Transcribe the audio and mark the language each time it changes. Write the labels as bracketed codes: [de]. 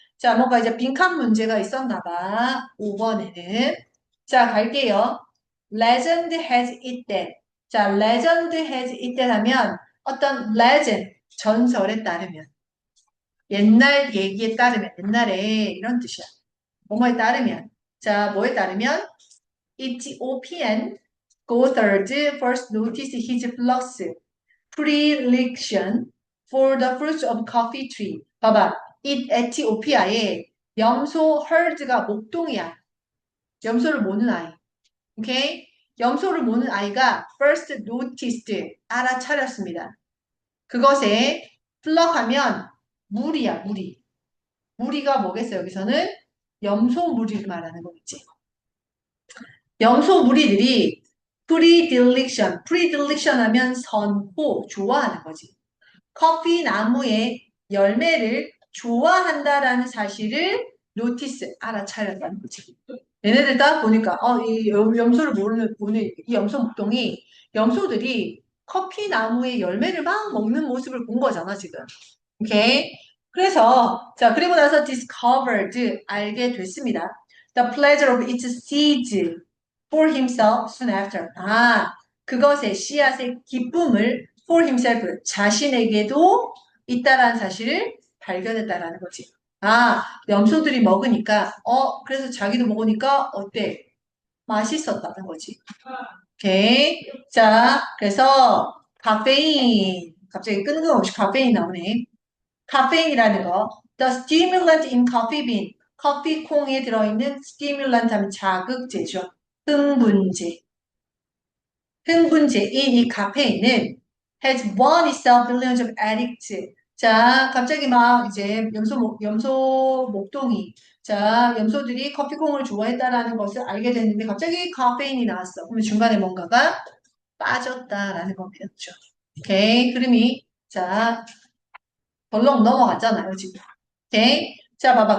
[ko] 자, 뭔가 이제 빈칸 문제가 있었나 봐. 5번에는. 자, 갈게요. [en] Legend has it that. [ko] 자, [en] legend has it that [ko] 하면 어떤 legend, 전설에 따르면. 옛날 얘기에 따르면, 옛날에 이런 뜻이야. 뭐뭐에 따르면. 자, 뭐에 따르면 [en] Ethiopian Gothard first noticed his flux predilection for the fruits of coffee tree. [ko] 봐봐. 이 에티오피아에 염소 헐드가 목동이야. 염소를 모는 아이. 오케이? 염소를 모는 아이가 [en] first noticed [ko] 알아차렸습니다. 그것에 플럭하면 무리야, 무리. 무리가 뭐겠어, 여기서는? 염소 무리를 말하는 거겠지. 염소 무리들이 predilection 하면 선호, 좋아하는 거지. 커피 나무의 열매를 좋아한다라는 사실을 노티스, 알아차렸다는 거지. 얘네들 딱 보니까, 이 염소를 보는 이 염소 목동이 염소들이 커피 나무의 열매를 막 먹는 모습을 본 거잖아, 지금. 오케이. 그래서, 자, 그리고 나서 discovered, 알게 됐습니다. [en] The pleasure of its seeds for himself soon after. [ko] 아, 그것의 씨앗의 기쁨을 for himself, 자신에게도 있다라는 사실을 발견했다라는 거지. 아, 염소들이 먹으니까, 그래서 자기도 먹으니까 어때? 맛있었다는 거지. 오케이. 자, 그래서 카페인, 갑자기 끊임없이 카페인 나오네. 카페인이라는 거. [en] The stimulant in coffee bean. [ko] 커피 콩에 들어있는 stimulant 하면 자극제죠. 흥분제. 흥분제인 이 카페인은 [en] has won itself billions of addicts. [ko] 자, 갑자기 막 이제 염소 목동이 자, 염소들이 커피콩을 좋아했다라는 것을 알게 됐는데 갑자기 카페인이 나왔어. 그러면 중간에 뭔가가 빠졌다라는 거겠죠. 오케이. 흐름이 자, 벌렁 넘어갔잖아요, 지금. 오케이. 자, 봐봐.